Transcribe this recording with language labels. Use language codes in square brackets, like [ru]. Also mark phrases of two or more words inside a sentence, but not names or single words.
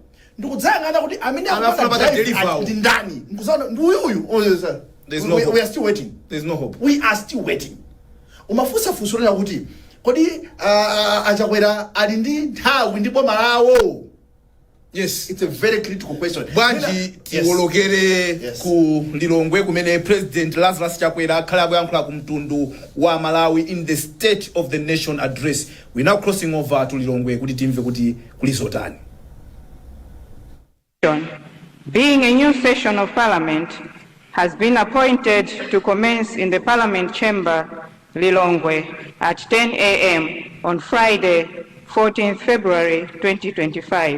[en] We are still waiting. There's no hope. We are still waiting. Yes, it's a very critical question. [ny] Bwanji tiwolokere ku Lilongwe kumene President Lazarus Chakwera akhala akuyankhula ku mtundu wa Malawi [en] in the State of the Nation address. We now crossing over to Lilongwe [ny] kuti timve kuti kulizotani. [en] Being a new session of Parliament has been appointed to commence in the Parliament Chamber, Lilongwe, at 10 a.m. on Friday, 14th February 2025.